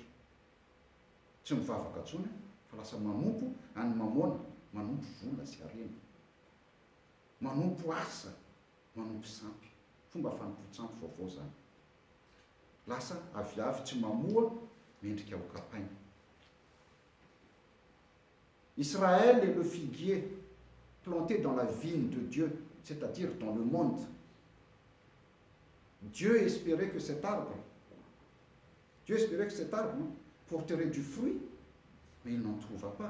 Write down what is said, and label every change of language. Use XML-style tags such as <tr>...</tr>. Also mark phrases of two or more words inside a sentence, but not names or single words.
<mg>Tsy mivavaka intsony, fa lasa manompo any mamona, manompo vola sy arena, manompo asa, manompo sampy. Fomba fanompo-tsampy vaovao zany. Lasa aviavy tsy mamoa, mendrika ho kapaina.</mg> <fr>Israël est le figuier planté dans la vigne de Dieu, c'est-à-dire dans le monde. Dieu espérait que cet arbre porterait du fruit, mais il n'en trouva pas.</fr>